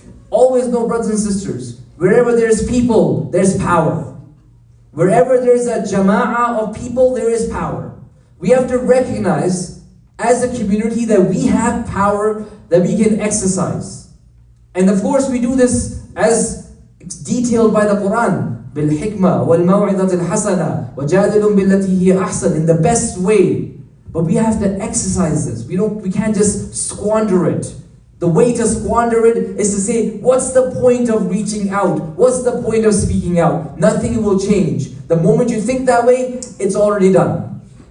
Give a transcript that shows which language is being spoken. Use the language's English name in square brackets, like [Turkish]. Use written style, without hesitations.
[English] Always know, brothers and sisters, wherever there's people, there's power. Wherever there's a jama'ah of people, there is power. We have to recognize as a community that we have power that we can exercise. And of course we do this as detailed by the Quran. [Arabic] بِالْحِكْمَةِ وَالْمَوْعِظَةِ الْحَسَنَةِ وَجَادِلٌ بِالَّتِي هِيَ أَحْسَنُ, in the best way. [English] But we have to exercise this. We can't just squander it. The way to squander it is to say, what's the point of reaching out? What's the point of speaking out? Nothing will change. The moment you think that way, it's already done.